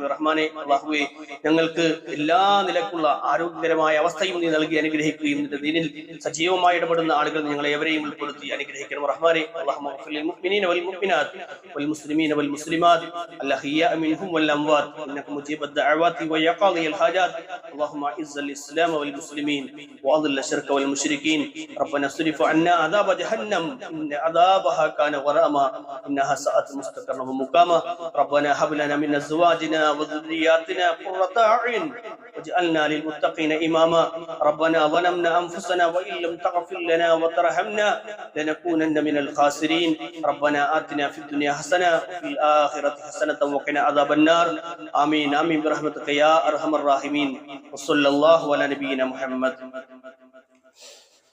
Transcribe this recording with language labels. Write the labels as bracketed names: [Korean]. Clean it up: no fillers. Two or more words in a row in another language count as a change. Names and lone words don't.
[Malayalam] റഹ്മാനെ, അല്ലാഹുവേ, ഞങ്ങൾക്ക് എല്ലാ നിലക്കുള്ള ആരോഗ്യകരമായ അവസ്ഥയും നീ നൽകി അനുഗ്രഹിക്കുകയും നിന്റെ ദീനിൽ സജീവമായി ഇടപെടുന്ന ആളുകൾ ഞങ്ങളെ എവരെയും ഉൾപ്പെടുത്തി അനുഗ്രഹിക്കണം. [Arabic] റഹ്മാനെ, اللهم اغفر للمؤمنين والمؤمنات والمسلمين والمسلمات الأحياء منهم والأموات إنك مجيب الدعوات ويا قاضي ഹാജാത്ത് اللهم اعز الاسلام والمسلمين واذل الشرك والمشركين ربنا اصرف عنا عذاب جهنم ان عذابها كان غراما انها ساءت مستقرا ومقاما ربنا هب لنا من ازواجنا وذرياتنا قرة اعين واجعلنا للمتقين اماما ربنا ظلمنا انفسنا وان لم تغفر لنا وترحمنا لنكونن من الخاسرين ربنا آتنا في الدنيا حسنة وفي الآخرة حسنة وقنا عذاب النار آمين آمين برحمتك يا أرحم الراحمين وصلى الله على نبينا محمد.